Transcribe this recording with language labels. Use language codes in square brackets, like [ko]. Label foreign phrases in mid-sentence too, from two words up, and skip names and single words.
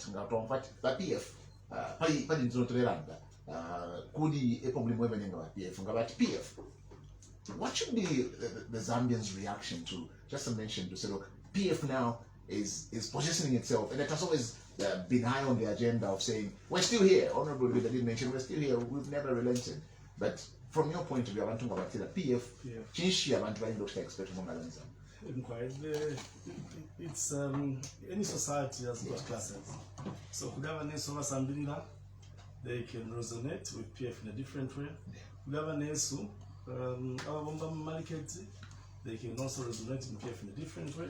[en] PF, PF, What should be the Zambians' reaction to, just to mention, to say, look, PF now is positioning itself, and it has always been high on the agenda of saying, we're still here. Honorable Lubinda did mention, we're still here, we've never relented. But from your point of view, [bem] abantu ngabatira PF, chinshi abantu bayindokita expect mongalanza. [en] It's any society has got classes. So [bem] kugabaneso basambirira, [en] they can resonate with PF in a different way. [bem] Kugabaneso ababomba market, [en] they can also resonate with PF in a different way.